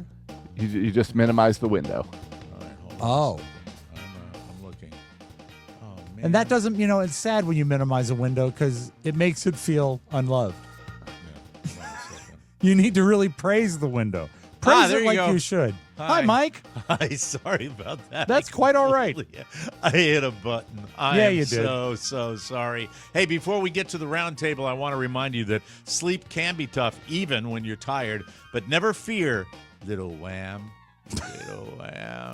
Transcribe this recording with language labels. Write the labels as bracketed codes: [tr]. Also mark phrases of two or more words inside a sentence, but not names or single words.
[en] You just minimize the window. All right, hold on. Oh. I'm looking. Oh, man. And that doesn't, it's sad when you minimize a window because it makes it feel unloved. Yeah, hold on a second. You need to really praise the window. Praise there it you like go. you should. Hi. Hi, Mike. Hi, sorry about that. That's quite all right. I hit a button. I Yeah, am you did. so sorry. Hey, before we get to the round table, I want to remind you that sleep can be tough even when you're tired, but never fear, little wham, little wham.